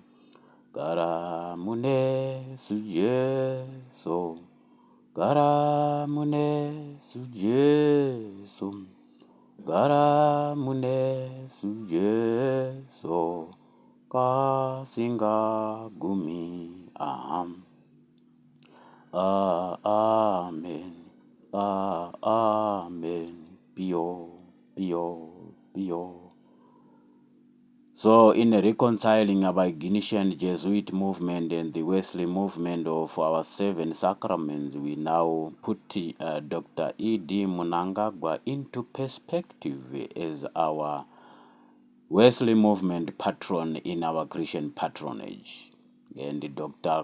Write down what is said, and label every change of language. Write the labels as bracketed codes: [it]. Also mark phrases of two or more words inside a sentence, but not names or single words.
[sn] Gara mune sujeso, gara mune sujeso, gara mune sujeso, singa gumi aham. Amen. Amen. Pio, pio, pio. [en] So in reconciling our Ignatian Jesuit movement and the Wesley movement of our 7 sacraments, we now put Dr. E.D. Mnangagwa into perspective as our Wesley movement patron in our Christian patronage, and Dr.